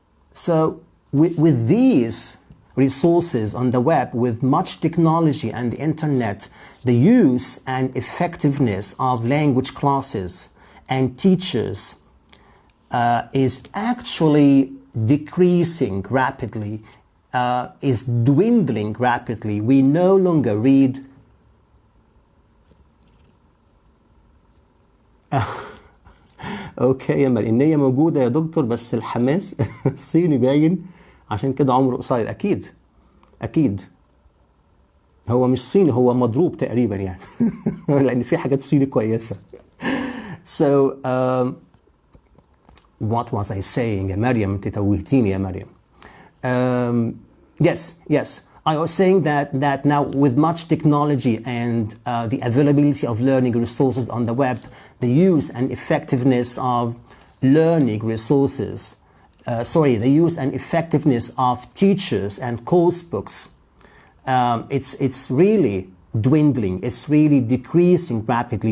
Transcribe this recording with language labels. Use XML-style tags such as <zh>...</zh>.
<en>So with these resources on the web, with much technology and the internet, the use and effectiveness of language classes and teachers is actually decreasing rapidly, is dwindling rapidly. We no longer read</en> <ar>اوكي يا مريم، النية موجودة يا دكتور بس الحماس الصيني باين، عشان كده عمره قصير. اكيد اكيد هو مش صيني، هو مضروب تقريبا يعني لان في حاجات صيني كويسة.</ar> <en>So what was I saying</en> <ar>يا مريم؟ انت توهتيني يا مريم.</ar> <en>Yes, I was saying that now with much technology and the availability of learning resources on the web, the use and effectiveness of learning resources, the use and effectiveness of teachers and course books, it's really dwindling, it's really decreasing rapidly.</en>